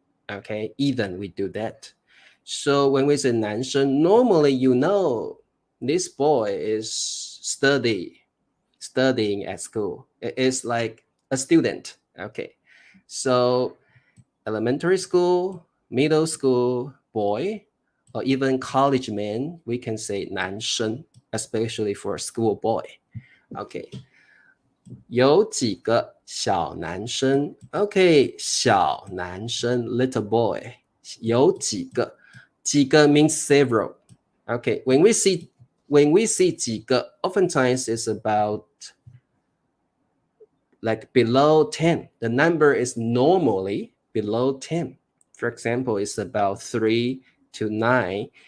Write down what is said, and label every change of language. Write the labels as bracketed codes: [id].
[en] Okay, even we do that. So when we say 男生, normally you know this boy is studying at school. It's like a student. Okay, so elementary school, middle school boy, or even college man, we can say 男生, especially for a school boy. Okay. [zh] 有几个小男生 Okay, 小男生 little boy. [en] 有几个 几个 means several. Okay, when we see 几个 oftentimes it's about like below 10. The number is normally below 10. For example, it's about 3 to 9.